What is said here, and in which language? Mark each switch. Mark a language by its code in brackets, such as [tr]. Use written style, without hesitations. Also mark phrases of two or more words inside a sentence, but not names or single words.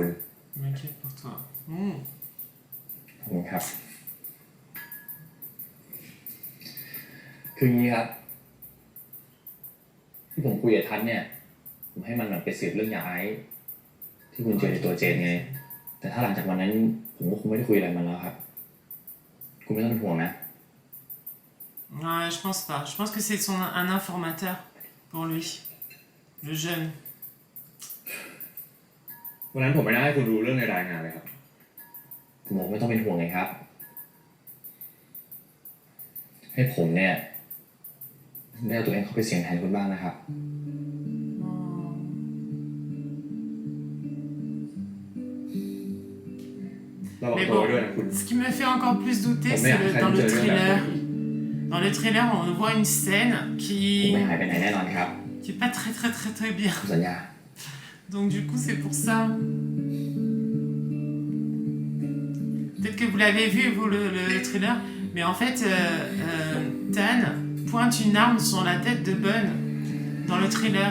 [fr] M'inquiète pour toi. [th] ขอบคุณครับ คืออย่างนี้ครับ ที่ผมคุยกับทัศน์เนี่ย ผมให้มันไปสืบเรื่องยาไอซ์ที่คุณเจอในตัวเจนไง แต่ถ้าหลังจากวันนั้น ผมก็คงไม่ได้คุยอะไรมันแล้วครับ คุณไม่ต้องเป็นห่วงนะ [fr] Ouais, je pense pas. Je pense que c'est un informateur pour lui. Le jeune. [th] วันนั้นผมไม่ได้ให้คุณรู้เรื่องในรายงานเลยครับผมบอกไม่ต้องเป็นห่วงไงครับ ให้ผมเนี่ยได้เอาตัวเองเข้าไปเสี่ยงแทนคุณบ้างนะครับ [fr] Mais bon, ce qui me fait encore plus douter, c'est dans le trailer. Dans le trailer, on voit une scène [th] ผม [fr] qui [th] ไม่หายไปไหนแน่นอนครับ [fr] qui est pas très bien. [th] ผมสัญญา [fr] Donc du coup, c'est pour ça. Peut-être que vous l'avez vu, vous, le trailer. Mais en fait, Tan pointe une arme sur la tête de Bun dans le trailer.